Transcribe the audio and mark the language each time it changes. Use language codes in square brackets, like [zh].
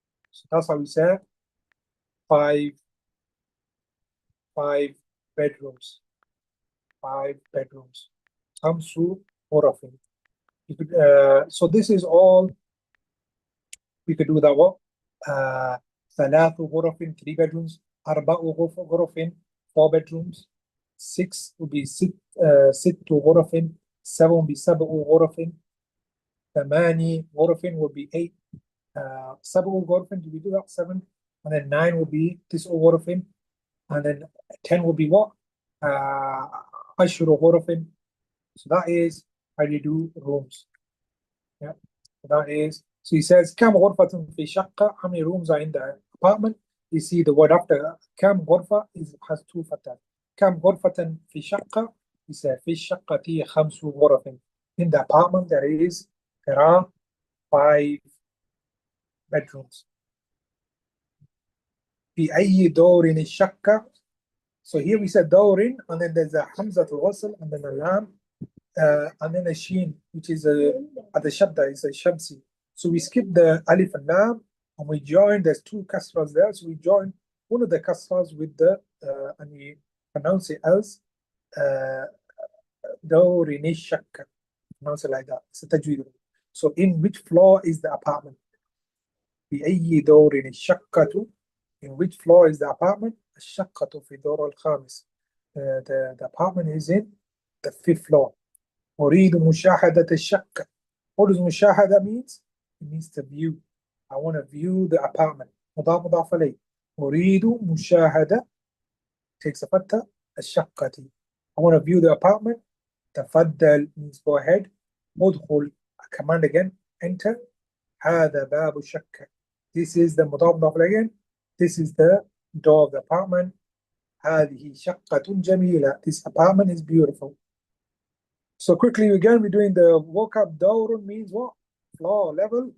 [en] So that's how we say five bedrooms. 5 bedrooms. [ar] Khamsu ghurafin. [en] So this is all we could do that what? [ar] ثلاث غرف, [en] 3 bedrooms. [ar] أربع غرف, [en] 4 bedrooms. 6 would be [ar] ست غرف. [en] 7 would be [ar] سبع غرف. [en] 8 غرف would be 8. 7 غرف, do we do that? 7. And then 9 would be [ar] تسع غرف. [en] And then 10 would be what? 10 غرف. So that is how you do rooms. Yeah. So that is, so he says [ar] كم غرفة في شقة, [en] how many rooms are in the apartment? You see the word after كم غرفة has 2 فتحات. [ar] كم غرفة في شقة, [en] he said [ar] في الشقة 5 غرف. [en] In the apartment there are 5 bedrooms. [ar] في أي دور الشقة. [en] So here we said دور, and then there's a حمزة الوصل, and then a lam, and then a sheen, which is at the shadda, is a shamsi. So we skip the alif and lam, and we join, there's 2 kasras there, so we join one of the kasras with the, and we pronounce it as dawrin shakka. Pronounce it like that. It's a tajweed. So in which floor is the apartment? [ar] بأي دور الشقة. [en] In which floor is the apartment? [ar] الشقة في الدور الخامس. [en] The apartment is in the 5th floor. [ar] أريد مشاهدة الشقة. [en] What does مشاهدة means? It means to view. I want to view the apartment. [ar] مضاف إليه. أريد مشاهدة [en] takes a [ar] فتة الشقة. [en] I want to view the apartment. تفضل means go ahead. ادخل, a command again. Enter. [ar] هذا باب الشقة. [en] This is the مضاف again. This is the door of the apartment. [ar] هذه شقة جميلة. [en] This apartment is beautiful. So quickly again, we're doing the vocab. Dawrun means what? Floor, level.